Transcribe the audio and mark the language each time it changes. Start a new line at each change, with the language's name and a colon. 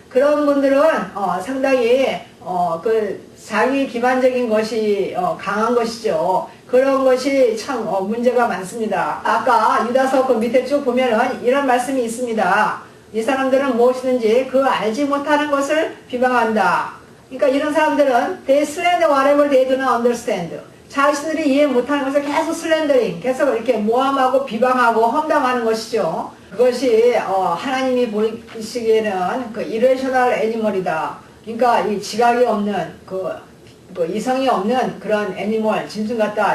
Korean: 그런 분들은 상당히 자기 기반적인 것이 강한 것이죠. 그런 것이 참 문제가 많습니다. 아까 유다서 그 밑에 쭉 보면은 이런 말씀이 있습니다. 이 사람들은 무엇이든지 그 알지 못하는 것을 비방한다. 그러니까 이런 사람들은
English: they slander whatever they do not understand.
Korean: 자신들이 이해 못하는 것을 계속 슬렌더링, 계속 이렇게 모함하고 비방하고 험담하는 것이죠. 그것이 하나님이 보시기에는 그
English: irrational animal
Korean: 이다. 그러니까 이 지각이 없는 그 이성이 없는 그런 애니멀, 짐승 같다.